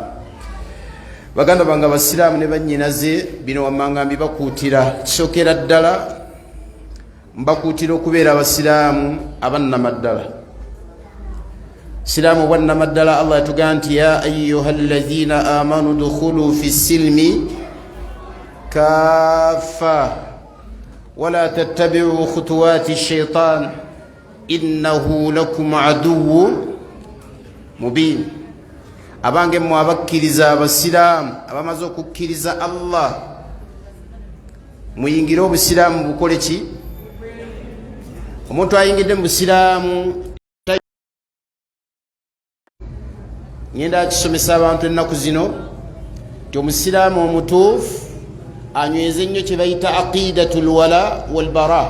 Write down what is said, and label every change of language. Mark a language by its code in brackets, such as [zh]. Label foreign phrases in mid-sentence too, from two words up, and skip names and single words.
[lg] Baganda bange abasiraamu ne bannyinaze, bino wammanga mbibakuutira. Kisookera ddala mbakuutira okubeera abasiraamu abannamaddala. Siraamu obwannamaddala Allah yatugamba nti [ar] يا أيها الذين آمنوا ادخلوا في السلم كافة ولا تتبعوا خطوات الشيطان إنه لكم عدو مبين. [lg] Abange mmwe abakkiriza abasiraamu abamaze okukkiriza Allah, muyingire obusiraamu bukole ki? Omuntu ayingidde mu busiraamu ngenda akisomesa abantu ennaku zino nti omusiraamu omutuufu anyweze nnyo kye bayita [ar] عقيدة الولاء والبراء.